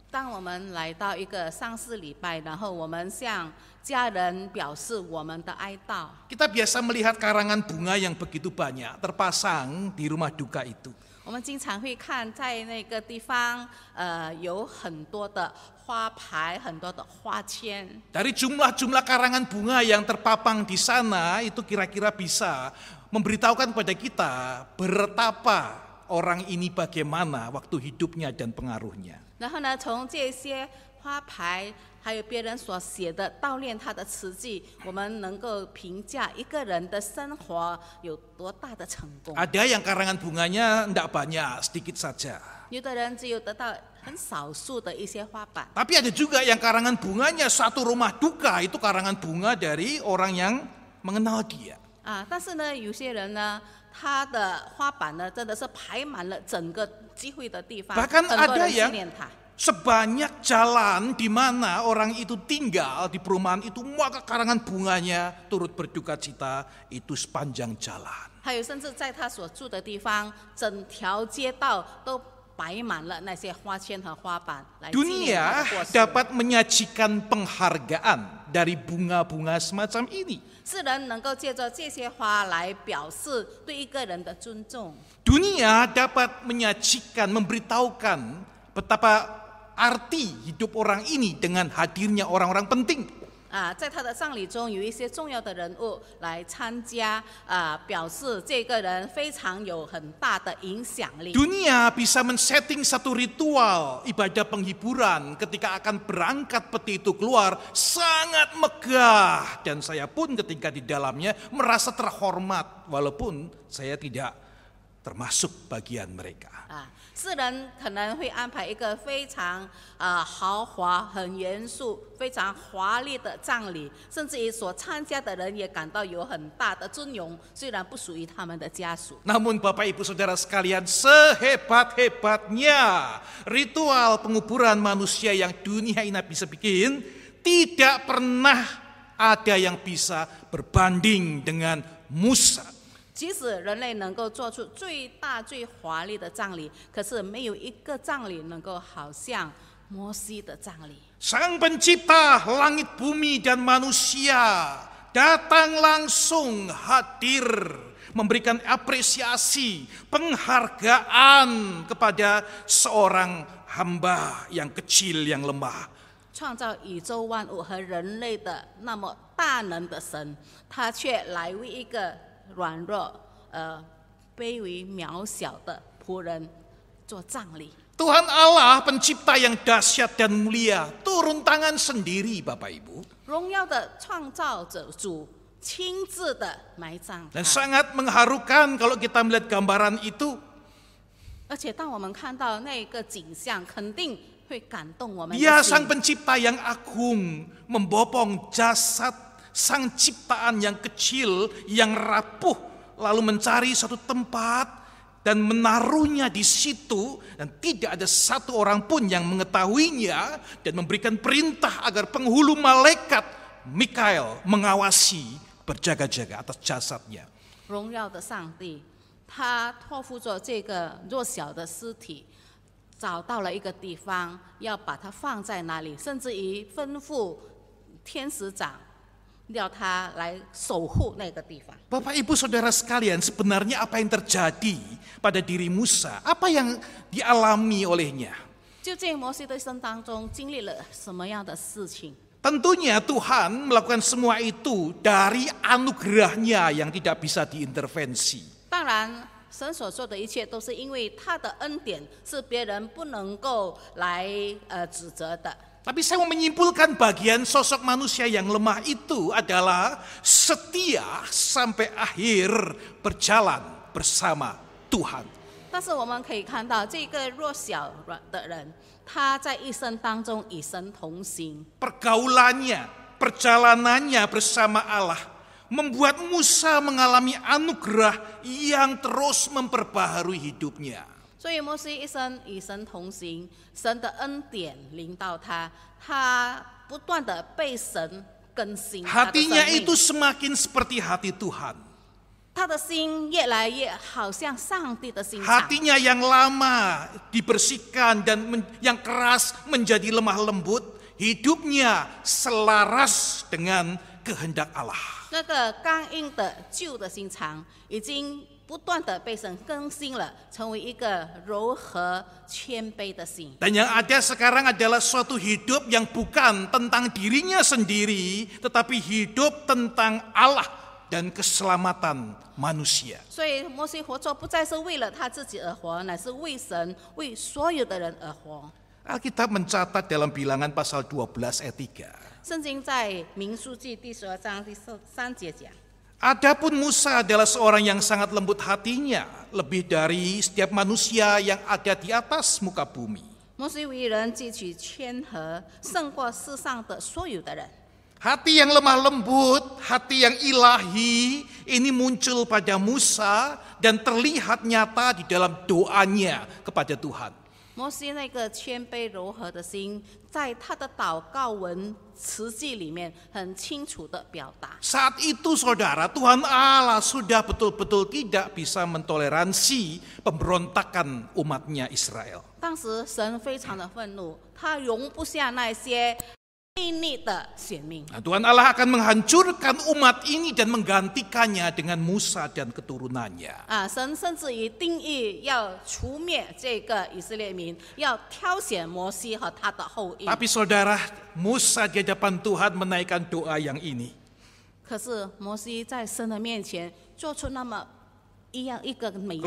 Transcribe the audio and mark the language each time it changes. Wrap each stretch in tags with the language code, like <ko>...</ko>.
<zh>当我们来到一个丧事礼拜，然后我们向家人表示我们的哀悼，</zh> <id>kita biasa melihat karangan bunga yang begitu banyak terpasang di rumah duka itu.</id> <zh>我们经常会看在那个地方，有很多的花牌，很多的花签。</zh> <id>Dari jumlah-jumlah karangan bunga yang terpapang di sana itu kira-kira bisa memberitahukan kepada kita betapa orang ini bagaimana waktu hidupnya dan pengaruhnya.</id> <zh>然后呢，从这些花牌还有别人所写的悼念他的词句，我们能够评价一个人的生活有多大的成功。</zh> <id>Ada yang karangan bunganya tidak banyak, sedikit saja.</id> <zh>有的人只有得到很少数的一些花瓣，</zh> <id>Tapi ada juga yang karangan bunganya satu rumah duka, itu karangan bunga dari orang yang mengenal dia.</id> <zh>但是呢，有些人呢，他的花瓣呢，真的是排满了整个聚会的地方，</zh> <id>Bahkan</id> <zh>很多</zh> <id>ada</id> <zh>人纪</zh> <id>yang</id> <zh>念他。</zh> <id>sebanyak jalan di mana orang itu tinggal di perumahan itu, maka karangan bunganya turut berduka cita itu sepanjang jalan.</id> <zh>还有甚至在他所住的地方，整条街道都摆满了那些花圈和花板来纪念他的过世。</zh> <id>dapat menyajikan penghargaan dari bunga-bunga semacam ini.</id> <zh>世人能够借着这些花来表示对一个人的尊重。</zh> <id>Dunia dapat menyajikan, memberitahukan betapa arti hidup orang ini dengan hadirnya orang-orang penting.</id> <zh>在他的葬礼中，有一些重要的人物来参加，表示这个人非常有很大的影响力。</zh> <id>Dunia bisa men-setting satu ritual ibadah penghiburan ketika akan berangkat peti itu keluar, sangat megah, dan saya pun ketika di dalamnya merasa terhormat walaupun saya tidak termasuk bagian mereka.</id> <zh>世人可能会安排一个非常豪华、很严肃、非常华丽的葬礼，甚至于所参加的人也感到有很大的尊荣，虽然不属于他们的家属。</zh> <id>Namun Bapak Ibu Saudara sekalian, sehebat-hebatnya ritual penguburan manusia yang dunia ini bisa bikin, tidak pernah ada yang bisa berbanding dengan Musa.</id> <zh>即使人类能够做出最大最华丽的葬礼，可是没有一个葬礼能够好像摩西的葬礼。</zh> <id>Sang pencipta langit bumi dan manusia datang langsung hadir, memberikan apresiasi, penghargaan kepada seorang hamba yang kecil, yang lemah.</id> <zh>创造宇宙万物和人类的那么大能的神，他却来为一个软弱、卑微、渺小的仆人做葬礼。</zh> <id>Tuhan Allah pencipta yang dahsyat dan mulia turun tangan sendiri, Bapak Ibu.</id> <zh>荣耀的创造者主亲自的埋葬他</zh> <id>Dan sangat mengharukan kalau kita melihat gambaran itu.</id> <zh>而且当我们看到那个景象，肯定会感动我们的</zh> <id>Dia</id> <zh>心</zh> <id>sang pencipta yang agung, membopong jasad sang ciptaan yang kecil, yang rapuh, lalu mencari satu tempat dan menaruhnya di situ, dan tidak ada satu orang pun yang mengetahuinya, dan memberikan perintah agar penghulu malaikat Mikael mengawasi, berjaga-jaga atas jasadnya.</id> <zh>荣耀的上帝，他托付着这个弱小的尸体，找到了一个地方，要把它放在那里，甚至于吩咐天使长，要他来守护那个地方。</zh> <id>Bapak Ibu Saudara sekalian, sebenarnya apa yang terjadi pada diri Musa? Apa yang dialami olehnya?</id> <zh>究竟摩西的一生当中经历了什么样的事情？</zh> <id>Tentunya Tuhan melakukan semua itu dari anugerahnya yang tidak bisa diintervensi.</id> <zh>当然，神所做的一切都是因为他的恩典，是别人不能够来指责的。</zh> <id>Tapi saya mau menyimpulkan bagian sosok manusia yang lemah itu adalah setia sampai akhir berjalan bersama Tuhan.</id> <zh>但是我们可以看到，这个弱小的人，他在一生当中与神同行。</zh> <id>Pergaulannya, perjalanannya bersama Allah membuat Musa mengalami anugerah yang terus memperbaharui hidupnya.</id> <zh>所以摩西一生与神同行，神的恩典临到他，他不断的被神更新他的</zh> <id>Hatinya</id> <zh>生命</zh> <id>itu semakin seperti hati Tuhan.</id> <zh>他的心越来越好像上帝的心肠。</zh> <id>Hatinya yang lama dibersihkan dan yang keras menjadi lemah lembut. Hidupnya selaras dengan kehendak Allah.</id> <zh>那个刚硬的旧的心肠，已经不断的被神更新了，成为一个柔和谦卑的心。</zh> <id>Dan yang ada sekarang adalah suatu hidup yang bukan tentang dirinya sendiri, tetapi hidup tentang Allah dan keselamatan manusia.</id> <zh>所以摩西活着不再是为了他自己而活，乃是为神、为所有的人而活。</zh> <id>Alkitab mencatat dalam Bilangan pasal 12 ayat 3.</id> <zh>圣经在民数记第12章第3节讲。</zh> <id>Adapun Musa adalah seorang yang sangat lembut hatinya, lebih dari setiap manusia yang ada di atas muka bumi.</id> <zh>摩西为人汲取谦和，胜过世上的所有的人。</zh> <id>Hati yang lemah lembut, hati yang ilahi, ini muncul pada Musa dan terlihat nyata di dalam doanya kepada Tuhan.</id> <zh>摩西那个谦卑柔和的心，在他的祷告文词句里面很清楚的表达。</zh> <id>Saat itu saudara, Tuhan Allah sudah betul-betul tidak bisa mentoleransi pemberontakan umatnya Israel.</id> <zh>当时神非常的愤怒，他容不下那些悖逆的选民。</zh> <id>Nah, Tuhan Allah akan menghancurkan umat ini dan menggantikannya dengan Musa dan keturunannya.</id> <zh>神甚至于定义要除灭这个以色列民，要挑选摩西和他的后裔。</zh> <id>Tapi saudara, Musa di hadapan Tuhan menaikkan doa yang ini.</id> <zh>可是摩西在神的面前做出那么一个美丽的</zh>